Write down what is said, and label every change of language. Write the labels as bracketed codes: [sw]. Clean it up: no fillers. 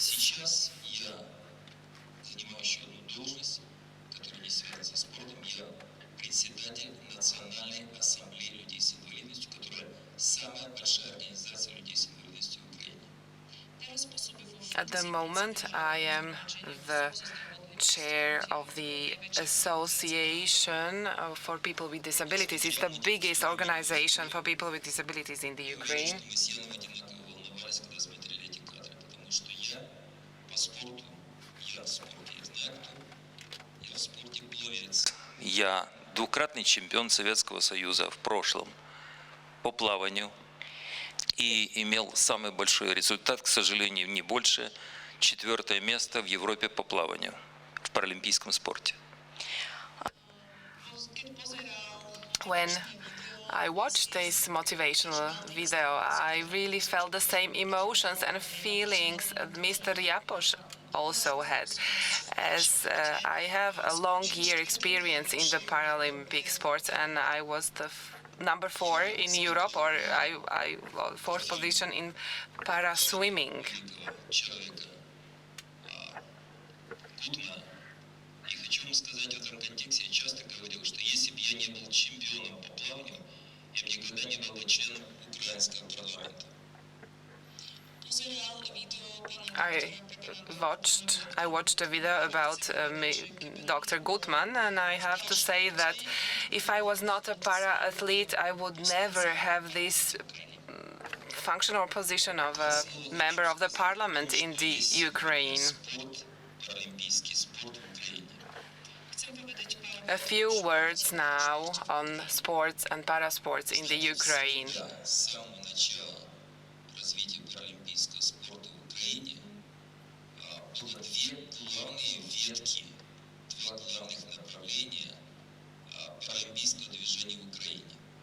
[ru] Сейчас я занимаю еще одну должность, которая не связана со спортом. Я председатель Национальной ассамблеи людей с инвалидностью, которая самая большая организация людей с инвалидностью в Украине. [en] At the moment, I am the chair of the Association for People with Disabilities. It's the biggest organization for people with disabilities in the Ukraine. [ru] Мы с Яном одинаково волновались, когда смотрели эти кадры, потому что я по спорту, я в спорте, я знаю кто, я в спорте пловец. Я двукратный чемпион Советского Союза в прошлом по плаванию и имел самый большой результат, к сожалению, не больше, 4-е место в Европе по плаванию в паралимпийском спорте. [en] When I watched this motivational video, I really felt the same emotions and feelings Mr. Japoš also had, as I have a long year experience in the Paralympic sports, and I was the number 4 in Europe, or I 4th position in para swimming. [ru] Человека Гудмана. И хочу вам сказать в этом контексте, я часто говорил, что если бы я не был чемпионом по плаванию, я бы никогда не был бы членом украинского парламента. [en] I watched a video about Dr. Gutmann, and I have to say that if I was not a para-athlete, I would never have this function or position of a member of the parliament in the Ukraine. [ru] Спорт, паралимпийский спорт в Украине. [en] A few words now on sports and parasports in the Ukraine. [ru] Да, с самого начала развития паралимпийского спорта в Украине было две главные ветки, два главных направления паралимпийского движения в Украине.